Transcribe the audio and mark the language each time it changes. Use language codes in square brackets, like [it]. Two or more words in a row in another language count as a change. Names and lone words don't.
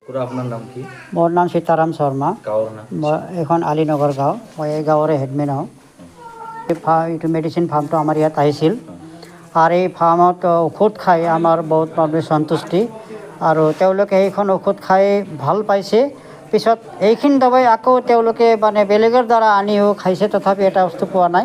[bn] পুরা আপনার নাম কি? [as] মোর নাম সীতারাম শর্মা। গাঁৱৰ নাম? এখন আলীনগৰ গাঁও। মই এই গাঁৱৰে হেডমেন হওঁ। এইটো মেডিচিন ফাৰ্মটো আমাৰ ইয়াত আহিছিল আৰু এই ফাৰ্মত ঔষধ খাই আমাৰ বহুত মানুহে সন্তুষ্টি আৰু তেওঁলোকে এইখন ঔষধ খাই ভাল পাইছে। পিছত এইখিনি দবাই আকৌ তেওঁলোকে মানে বেলেগৰ দ্বাৰা আনিও খাইছে, তথাপি এটা বস্তু পোৱা নাই।